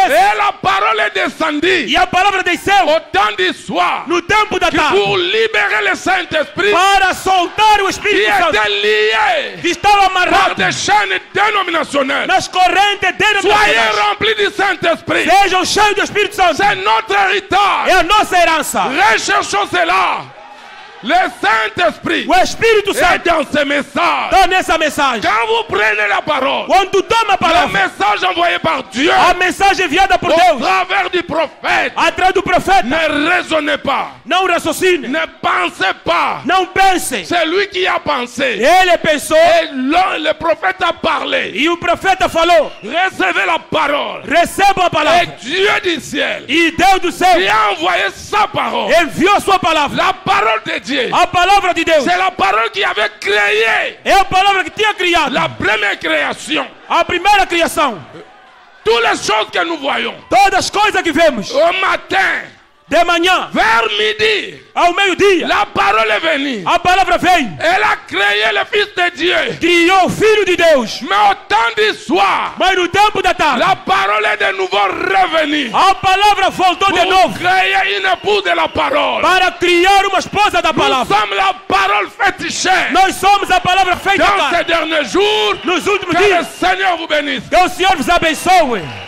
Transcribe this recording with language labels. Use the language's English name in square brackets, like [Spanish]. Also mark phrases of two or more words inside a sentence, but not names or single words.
[French] Et la parole est descendue [Portuguese] E a palavra desceu [French] au temps du soir [Portuguese] no tempo da tarde [French] pour libérer le Saint-Esprit [Portuguese] para soltar o [French] qui [Portuguese] Espírito Santo, [French] était lié [Portuguese] que estava [French] par [Portuguese] amarrado [French] des chaînes dénominationnelles. [Portuguese] nas correntes [French] Soyez [Portuguese] denominacionais. [French] remplis du Saint-Esprit. [Portuguese] Sejam cheios do Espírito Santo. [French] C'est notre héritage. [Portuguese] É a nossa herança. [French] Recherchons cela. Le Saint-Esprit [Portuguese] O Espírito [French] est [Portuguese] Santo [French] dans ce message. [Portuguese] está nessa mensagem. [French] Quand vous prenez la parole, [Portuguese] Quando tu toma a [French] le [Portuguese] palavra, [French] message envoyé par Dieu [Portuguese] a mensagem enviada por [French] au [Portuguese] Deus, [French] travers du prophète, [Portuguese] atrás do profeta, [French] ne raisonnez pas, [Portuguese] não raciocine, [French] ne pensez pas. [Portuguese] não pense. [French] C'est lui qui a pensé. [Portuguese] Ele pensou [French] Et le prophète a parlé. [Portuguese] e o profeta falou: [French] Recevez la parole. [Portuguese] recebam a [French] Et [Portuguese] palavra. [French] Dieu du ciel, [Portuguese] E Deus do [French] il [Portuguese] céu [French] a envoyé sa parole. [Portuguese] enviou a sua palavra. [French] La parole de Dieu, [Portuguese] A palavra de Deus [French] c'est la parole qui avait créé [Portuguese] é a palavra que tinha criado [French] la première création. [Portuguese] a primeira criação. [French] Toutes les choses que nous voyons [Portuguese] Todas as coisas que vemos [French] au matin, [Portuguese] de manhã [French] vers midi, [Portuguese] ao meio-dia, [French] la parole est venue. [Portuguese] a palavra veio, [French] Elle a créé le Fils de Dieu. [Portuguese] criou o Filho de Deus. [French] Mais au temps du soir, [Portuguese] Mas no tempo da tarde, [French] la parole est de nouveau revenue [Portuguese] a palavra voltou de [French] pour [Portuguese] novo [French] créer une épouse de la parole. [Portuguese] para criar uma esposa da [French] Nous [Portuguese] palavra. [French] sommes la parole faite chair. [Portuguese] Nós somos a palavra feita [French] Dans [Portuguese] carne. [French] ces derniers jours, [Portuguese] Nos últimos [French] que le [Portuguese] dias, [French] Seigneur vous bénisse. [Portuguese] que o Senhor vos abençoe.